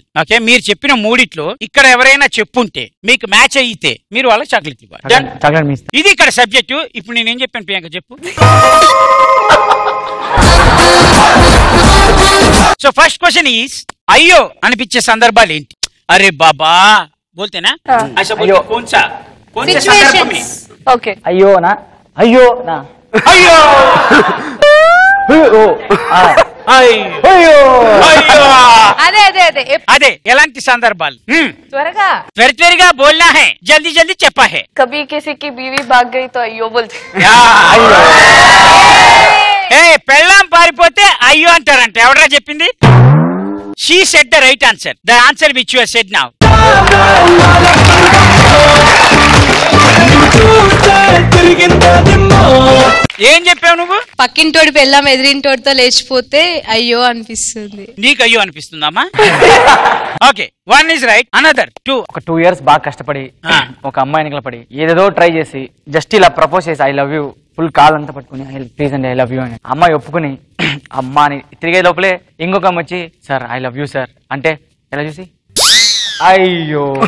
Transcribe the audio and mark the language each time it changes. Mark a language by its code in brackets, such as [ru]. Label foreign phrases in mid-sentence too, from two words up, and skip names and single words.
[te] ఓకే, మీరు చెప్పిన 3 ఇక్కడ ఎవరైనా చెప్పుంటే మీకు మ్యాచ్ అయితే మీరు వాళ్ళకి చాక్లెట్ ఇవ్వాలి. ఇది ఇక్కడ సబ్జెక్టు. ఇప్పుడు నేనేం చెప్పాను ప్రియాంక చెప్పు. [en] so first question is [te] అయ్యో అనిపించే సందర్భాలు ఏంటి? [hi] अरे बाबा बोलते ना? कौन सा संदर्भ में? ओके. [te] అయ్యో నా అయ్యో నా అయ్యో అదే అదే అదే అదే ఎలాంటి సందర్భాలు? త్వరగా [hi] త్వరగా बोलना है, जल्दी जल्दी చెప్పా है. कभी किसी की बीवी भाग गई तो అయ్యో बोलते. [te] ఏ పెళ్ళాం పారిపోతే అయ్యో అంటారంట. ఎవడరా చెప్పింది? [en] She said the right answer. The answer which you have said now. [te] ఏం చెప్పావు నువ్వు? పక్కింటోడి పెళ్ళాం ఎదిరింటోడితో లేచిపోతే అయ్యో అనిపిస్తుంది. నీకు అయ్యో అనిపిస్తుందమ్మా? ఓకే, [en] 1 is right. Another 2. [te] ఒక 2 years బాగా కష్టపడి ఒక అమ్మాయిని నిలబడి ఏదేదో ట్రై చేసి జస్ట్ ఇలా ప్రపోజ్ చేసి [en] I love you [te] ఫుల్ కాల్ అంతా పట్టుకుని ప్లీజ్ అండి [en] I love you [te] అని అమ్మాయి ఒప్పుకుని అమ్మాని తిరిగే లోపలే ఇంకొక అమ్మ వచ్చి [en] sir I love you sir [te] అంటే ఎలా చూసి అయ్యో